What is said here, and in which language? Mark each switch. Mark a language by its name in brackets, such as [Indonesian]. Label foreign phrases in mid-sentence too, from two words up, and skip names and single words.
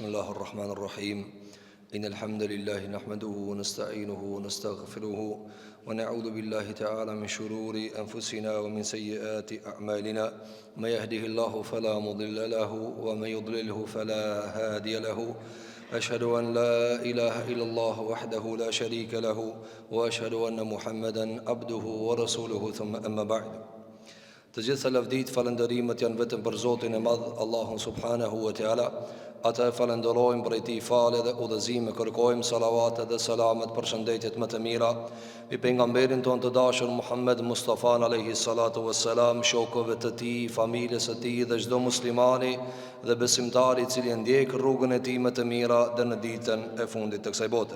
[Arabic] الله الرحمن الرحيم إن الحمد لله نحمده ونستعينه ونستغفره ونعوذ بالله تعالى من شرور أنفسنا ومن سيئات أعمالنا من يهده الله فلا مضل له ومن يضلله فلا هادي له أشهد أن لا إله إلا الله وحده لا شريك له وأشهد أن محمدا عبده ورسوله ثم أما بعد. [Albanian] Të gjitha lavdit, falëndërimet janë vetëm për Zotin e Madh, Allahun [Arabic] سبحانه وتعالى. [Albanian] Ata e falenderojmë për ti falë dhe udhëzime, kërkojmë salavatet dhe salamet për shëndetjet më të mira mbi pejgamberin ton të dashur Muhammed Mustafa [Arabic] عليه الصلاة والسلام, [Albanian] shokëve të tij, familjes së tij dhe çdo muslimani dhe besimtari i cili ndjek rrugën e tij më të mira dhe në ditën e fundit të kësaj bote.